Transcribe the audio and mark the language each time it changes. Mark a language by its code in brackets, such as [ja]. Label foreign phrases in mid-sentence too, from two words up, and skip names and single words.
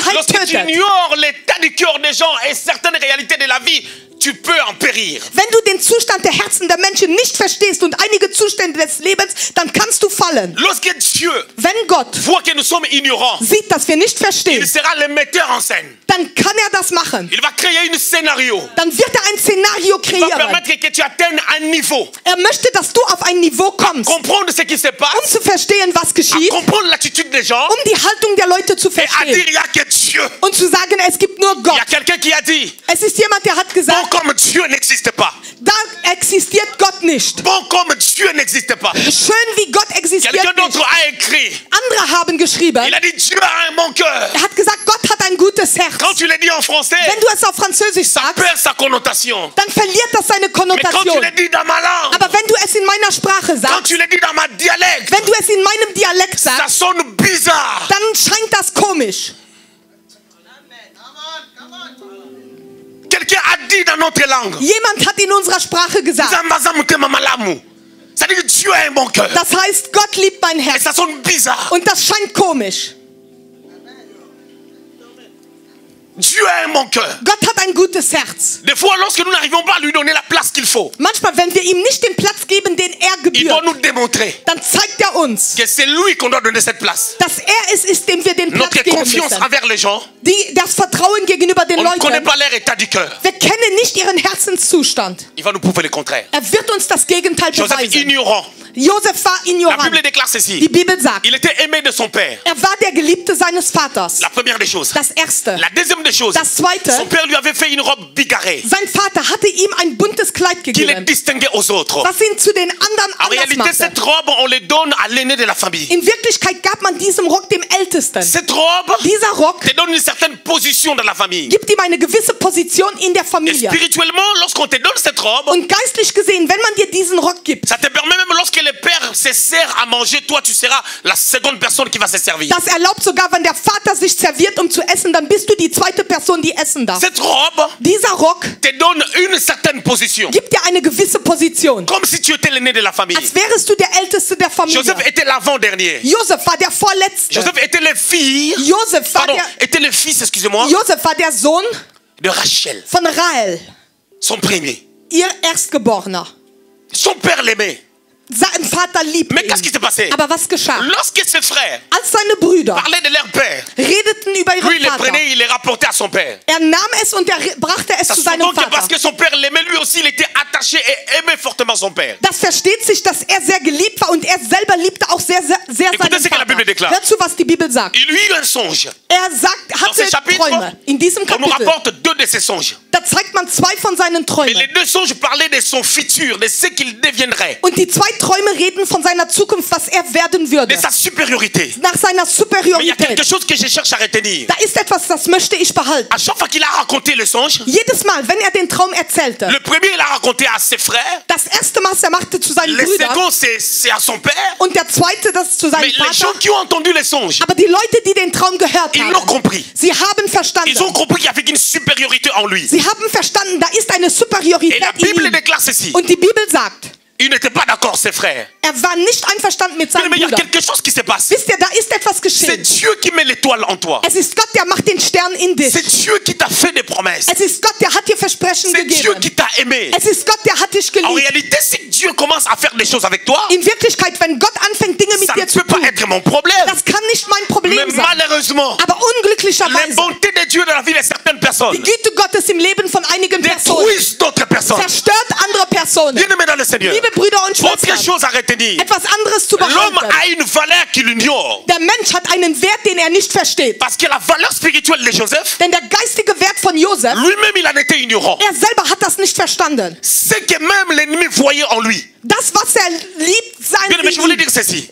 [fr] Lorsque tu [de] tötet. [fr] ignores l'état du cœur des gens et certaines réalités de la vie, tu peux en périr. [de] Wenn du den Zustand der Herzen der Menschen nicht verstehst und einige Zustände des Lebens, dann kannst du fallen. [fr] Lorsque Dieu [de] Wenn Gott [fr] voit que nous sommes ignorants, [de] sieht, dass wir nicht [fr] il [de] verstehen, [fr] sera le metteur en scène. [de] dann kann er das machen. [fr] Il va créer un scénario. [de] Dann wird er ein Szenario [fr] Il va [de] kreieren. [fr] permettre que tu atteignes un niveau. [de] Er möchte, dass du auf ein Niveau kommst, [fr] Comprendre ce qui se [de] um [fr] passe, [de] zu verstehen, was geschieht, [fr] comprendre l'attitude des gens [de] um die Haltung der Leute zu [fr] et à dire [de] verstehen [fr] il n'y a que Dieu. [de] und zu sagen, es gibt nur [fr] Il y [de] Gott. [fr] a quelqu'un qui a dit, [de] Es ist jemand, der hat [fr] bon [de] gesagt, [fr] comme Dieu n'existe pas. [de] da existiert Gott nicht. [fr] Bon comme Dieu n'existe pas. [de] Schön wie Gott existiert [fr] Quelqu'un [de] nicht. [fr] d'autre a écrit, [de] Andere haben geschrieben, [fr] il a dit Dieu a un bon cœur. [de] er hat gesagt, Gott hat ein gutes Herz. [fr] Quand tu le dis en français, [de] Wenn du es auf Französisch [fr] ça [de] sagst, [fr] perd sa connotation. [de] dann verliert das seine [fr] Mais quand tu [de] Konnotation. [fr] le dis dans ma langue, [de] Aber wenn du es in meiner Sprache [fr] quand [de] sagst, [fr] tu le dis dans ma dialecte, [de] wenn du es in meinem Dialekt [fr] ça [de] sagst, [fr] sonne bizarre. [de] dann scheint das komisch. [fr] Quelqu'un a dit dans notre langue, [de] Jemand hat in unserer Sprache gesagt, [fr] ça dit que Dieu a un bon cœur. [de] das heißt, Gott liebt mein [fr] Et [de] Herz. [fr] ça sonne bizarre. [de] Und das scheint komisch. [fr] Dieu a un bon cœur. [de] Gott hat ein gutes Herz. [fr] Des fois, lorsque nous n'arrivons pas à lui donner la place qu'il faut, [de] Manchmal, wenn wir ihm nicht den Platz geben, den er [fr] il doit [de] gebührt, [fr] nous démontrer [de] dann zeigt er uns, [fr] que c'est lui qu'on doit donner cette place. [de] dass er es ist, dem wir den Platz [fr] Notre [de] geben [fr] confiance [de] müssen. [fr] envers les gens, [de] Das Vertrauen gegenüber den [fr] on ne connaît [de] Leuten. [fr] pas leur état du cœur. [de] Wir kennen nicht ihren Herzenszustand. [fr] Il va nous prouver le contraire. [de] Er wird uns das Gegenteil [fr] Joseph [de] beweisen. [fr] ignorant. [de] Josef war [fr] La [de] ignorant. [fr] Bible déclare ceci. [de] Die Bibel sagt, [fr] Il était aimé de son père. [de] er war der Geliebte seines Vaters. [fr] La première des choses. [de] Das Erste. [fr] La deuxième des choses. [de] Das Zweite, [fr] Son père lui avait fait une robe bigarrée [de] sein Vater hatte ihm ein buntes Kleid [fr] qui le [de] gegeben, [fr] distinguait aux autres. [de] was ihn zu den anderen [fr] En [de] anders [fr] réalité, [de] machte. [fr] cette robe, on les donne à l'aîné de la famille. [de] In Wirklichkeit gab man diesem Rock dem Ältesten. [fr] Cette robe [de] Dieser Rock [fr] te donne une certaine position dans la famille. [de] gibt ihm eine gewisse Position in der [fr] Et [de] Familie. [fr] spirituellement, lorsqu'on te donne cette robe, [de] Und geistlich gesehen, wenn man dir diesen Rock gibt, [fr] ça te permet même lorsque le père se sert à manger, toi tu seras la seconde personne qui va se servir. [de] das erlaubt sogar, wenn der Vater sich serviert, um zu essen, dann bist du die zweite Person, die essen darf. [fr] Cette robe [de] Dieser Rock [fr] te donne une certaine position. [de] gibt dir eine gewisse Position. [fr] Comme si tu étais l'aîné de la famille. [de] Als wärest du der Älteste der Familie. [fr] Joseph était l'avant-dernier. [de] Josef war der Vorletzte. [fr] Joseph était le fils, [de] Josef war [fr] était le fils, excusez-moi, [de] Josef war der Sohn [fr] de Rachel, [de] von Rahel, [fr] son premier. [de] ihr Erstgeborener. [fr] Son père l'aimait. [de] Sein Vater liebt [fr] Mais qu'est-ce qui [de] ihn. [fr] s'est passé? [de] Aber was geschah? [fr] Lorsque ses frères [de] Als seine Brüder [fr] parlaient de leur père, [de] redeten über [fr] lui [de] ihren [fr] il les [de] Vater, [fr] prenait, il les rapportait à son père. [de] er nahm es und er brachte es [fr] Ça [de] zu [fr] se [de] seinem [fr] donc que parce [de] Vater. [fr] que son père l'aimait, lui aussi il était attaché et aimait fortement son père. [de] Das versteht sich, dass er sehr geliebt war und er selber liebte auch sehr [fr] Écoutez [de] seinen [fr] ce que la Bible [de] Vater. [fr] déclare. [de] Hör zu, was die Bibel sagt. [fr] Il eut un songe. [de] Er [fr] Dans [de] hatte [fr] ce chapitre, [de] Träume. In diesem [fr] on nous [de] Kapitel, [fr] rapporte deux de ses songes. [de] da zeigt man zwei von seinen [fr] Mais [de] Träumen. [fr] les deux songes parlaient de son futur, de ce qu'il deviendrait, [de] Und die zwei Träume reden von seiner Zukunft, was er werden würde. [fr] de sa supériorité. [de] Nach seiner [fr] Mais il y a [de] Superiorität. [fr] quelque chose que je cherche à retenir. [de] Da ist etwas, das möchte ich behalten. [fr] À chaque fois qu'il a raconté le songe, [de] Jedes Mal, wenn er den Traum erzählte, [fr] le premier il a raconté à ses frères, [de] das erste Mal, er machte zu seinen [fr] le [de] Brüdern [fr] second c'est à son père. [de] und der zweite, das zu seinem [fr] Mais les gens [de] Vater. [fr] qui ont entendu les songes, [de] Aber die Leute, die den Traum gehört [fr] ils l'ont [de] haben, [fr] compris. [de] sie haben verstanden. [fr] Ils ont compris qu'il y avait une supériorité en lui. [de] Sie haben verstanden, da ist eine [fr] Et [de] Superiorität [fr] la [de] in [fr] Bible [de] ihm. [fr] déclare ceci. [de] Und die Bibel sagt, [fr] Il n'était pas d'accord, ses frères. [de] er war nicht einverstanden mit seinem [fr] Mais il y a [de] Bruder. [fr] quelque chose qui se passe. [de] Wisst ihr, da ist etwas [fr] C'est [de] geschehen. [fr] Dieu qui met l'étoile en toi. [de] Es ist Gott, der macht den Stern in dich. [fr] C'est Dieu qui t'a fait des promesses. [de] Es ist Gott, der hat dir Versprechen [fr] C'est Dieu [de] gegeben. [fr] qui t'a aimé. [de] Es ist Gott, der hat dich [fr] En [de] geliebt. [fr] réalité, si Dieu commence à faire des choses avec toi, [de] In Wirklichkeit, wenn Gott anfängt, Dinge mit [fr] ça ne [de] dir zu [fr] peut pas [de] tun, [fr] être mon problème. [de] das kann nicht mein [fr] Mais [de] Problem sein. [fr] malheureusement, [de] Aber [fr] les [de] unglücklicherweise, [fr] bontés de Dieu dans la vie de certaines [de] die [fr] personnes [de] Güte Gottes im Leben von einigen Personen [fr] détruisent d'autres personnes. [de] zerstört andere Personen. [fr] Bien-aimés dans le Seigneur, [de] Liebe Brüder und [fr] autre [de] Schwestern, [fr] chose à retenir. [de] etwas anderes zu [fr] L'homme [de] behalten. [fr] a une valeur qu'il ignore. [de] Der Mensch hat einen Wert, den er nicht versteht. [fr] Parce que la valeur spirituelle de Joseph, [de] Denn der geistige Wert von Josef, [fr] lui-même, il en était ignorant. [de] er selber hat das nicht verstanden. [fr] C'est que même l'ennemi voyait en lui. [de] Das, was er liebt, sein [fr] Bien-aimé, je voulais [de] in ihm. [fr] dire ceci.